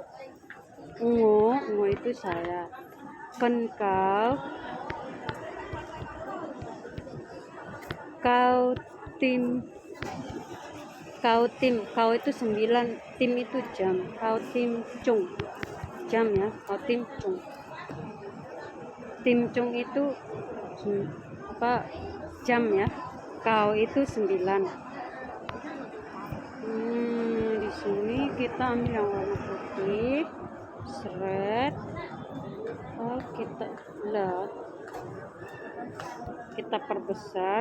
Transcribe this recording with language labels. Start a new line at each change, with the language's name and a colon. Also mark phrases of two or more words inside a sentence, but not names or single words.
Indonesian: Ungu itu saya. Kau itu 9, tim itu jam. Kau tim cung, jam ya. Kau tim cung. Tim cung itu jam ya. Kau itu 9. Di sini kita ambil yang warna putih, seret. Kita lihat, kita perbesar.